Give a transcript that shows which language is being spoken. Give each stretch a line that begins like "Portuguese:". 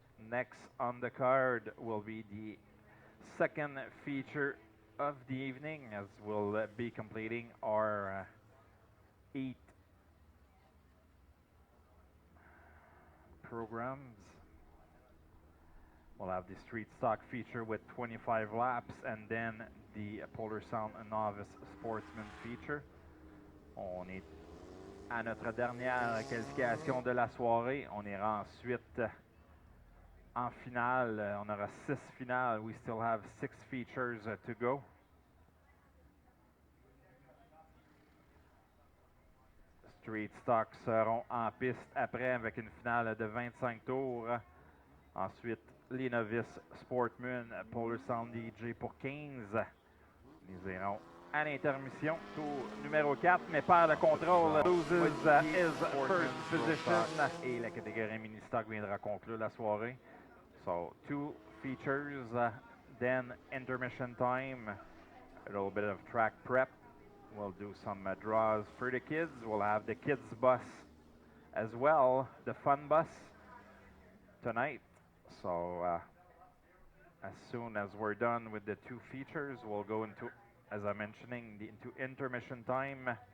English: Next on the card will be the second feature of the evening, as we'll be completing our 8 programs. We'll have the street stock feature with 25 laps, and then the Polar Sound Novice Sportsman feature.
French: On est à notre dernière qualification de la soirée. On ira ensuite en finale. On aura 6 finales.
English: We still have 6 features to go.
French: Street stock seront en piste après avec une finale de 25 tours. Ensuite, les novices Sportman, Polar Sound DJ pour 15. Nous irons à l'intermission. Tour numéro 4, mais perd le contrôle.
English: Loses his first position.
French: Et la catégorie mini-stock viendra conclure la soirée.
English: So, 2 features, then intermission time. A little bit of track prep. We'll do some draws for the kids. We'll have the kids bus as well, the fun bus tonight. So as soon as we're done with the 2 features, we'll go into, as I'm mentioning, into intermission time.